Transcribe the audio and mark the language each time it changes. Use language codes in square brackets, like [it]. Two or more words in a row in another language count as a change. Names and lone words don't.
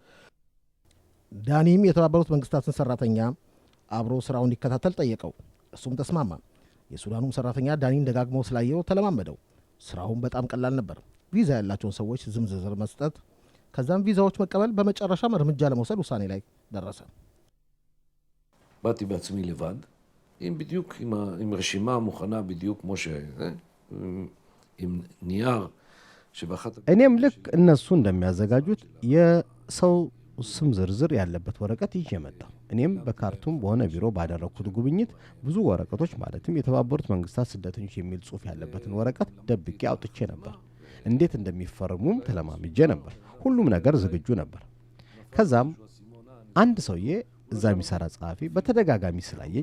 [am] ዳኒም የተባበሩት መንግስታትን ሰራተኛ አብሮ ስራውን እንዲከታተል ጠየቀው እሱም ተስማማ የሱዳኑ ሰራተኛ ዳኒን ደጋግሞ ስላየው ተለማመደው ስራውን በጣም ቀላል ነበር ቪዛ ያላቸውን ሰዎች ዝርዝር መስጠት ከዛም ቪዛዎች መቀበል በመጨረሻም እርምጃ ለመውሰድ ውሳኔ ላይ ደረሰ [he] באתי בעצמי לבד עם בדיוק עם רשימה מוכנה בדיוק כמו עם נייר שבאחת [am] እኔም ልክ እነሱ እንደሚያዘጋጁት የሰው ስም ዝርዝር ያለበት ወረቀት ይዤ መጣሁ እኔም በካርቱም በሆነ ቢሮ ባደረኩት ጉብኝት ብዙ ወረቀቶች ማለትም የተባበሩት መንግስታት ስደተኞች የሚል ጽሑፍ ያለበትን ወረቀት ደብቄ አውጥቼ ነበር እንዴት እንደሚፈርሙም ተለማምጄ ነበር ሁሉም ነገር ዝግጁ ነበር ከዛም አንድ ሰውዬ እዛ የሚሰራ ጸሐፊ በተደጋጋሚ ስላየኝ